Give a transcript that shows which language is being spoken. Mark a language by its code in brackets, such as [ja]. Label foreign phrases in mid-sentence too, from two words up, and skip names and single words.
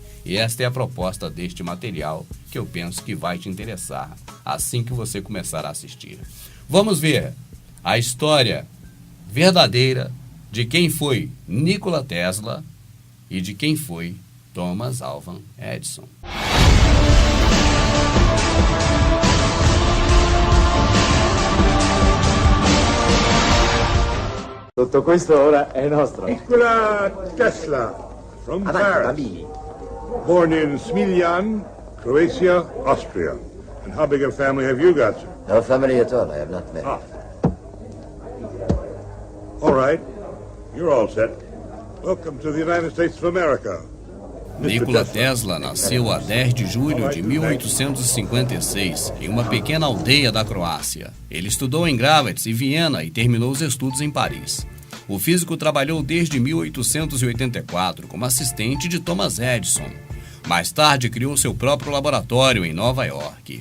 [pt] E esta é a proposta deste material que eu penso que vai te interessar assim que você começar a assistir. Vamos ver a história verdadeira de quem foi Nikola Tesla e de quem foi Thomas Alva Edison. [it] Tutto questo ora è nostro. [en] Nikola Tesla, from Paris. Born in Smiljan, Croatia, Austria. And how big a family have you got, sir? No family at all. I have not married. All right. You're all set. Welcome to the United States of America. [pt] Nikola Tesla nasceu a 10 de julho de 1856 em uma pequena aldeia da Croácia. Ele estudou em Graz e Viena e terminou os estudos em Paris. O físico trabalhou desde 1884 como assistente de Thomas Edison. Mais tarde, criou seu próprio laboratório em Nova York.